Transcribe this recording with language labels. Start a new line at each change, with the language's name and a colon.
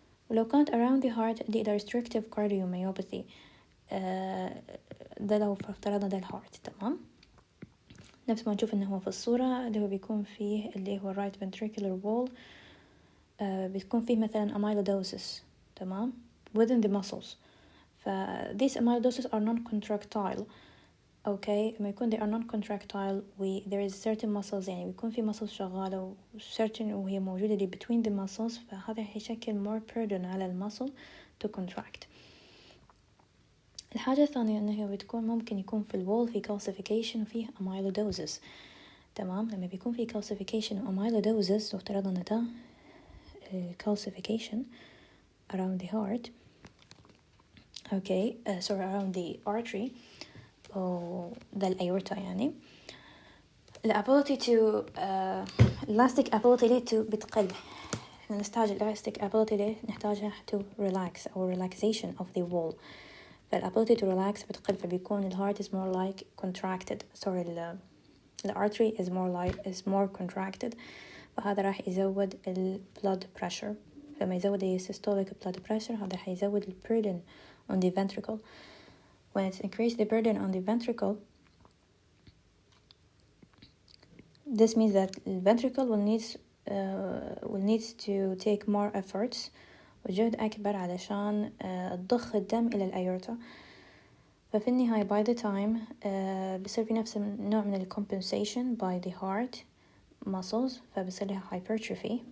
Arabic: ولو كانت
English: around the heart
Arabic: دي restrictive cardiomyopathy، ده لو افترضنا ده الهارت، تمام. نفس ما نشوف انه هو في الصورة اللي هو بيكون فيه اللي هو right ventricular wall، بتكون فيه مثلا amyloidosis، تمام،
English: within the muscles. these amyloidosis are non-contractile. okay
Arabic: لما يكون
English: they are non-contractile there is certain muscles،
Arabic: يعني بيكون في
English: muscles
Arabic: شغالة
English: certain
Arabic: وهي موجودة دي
English: between the muscles،
Arabic: فهذا هيشكل
English: more burden
Arabic: على المسل
English: to contract.
Arabic: الحاجة الثانية أنه بتكون ممكن يكون في الوول في calcification وفيه amyloidosis، تمام. لما بيكون في calcification و amyloidosis وافترضنا ده calcification
English: around the heart around the artery
Arabic: أو ده الأيورتا، يعني الability to
English: elastic ability to
Arabic: بتقل. نحتاج
English: elastic ability
Arabic: نحتاجها
English: to relax أو relaxation of the wall. فالability to relax بتقل،
Arabic: فبيكون
English: the heart is more like contracted. the artery is more contracted،
Arabic: فهذا راح يزود
English: ال blood pressure.
Arabic: فما يزود ال systolic blood pressure هذا راح يزود ال
English: burden on the ventricle. when it's increased the burden on the ventricle, this means that the ventricle will need to take more efforts
Arabic: وجهد أكبر علشان تضخ الدم إلى الأيورتا. ففي النهاية
English: by the time
Arabic: بيصير في نفس نوع من
English: compensation by the heart muscles،
Arabic: فبيصير لها hypertrophy.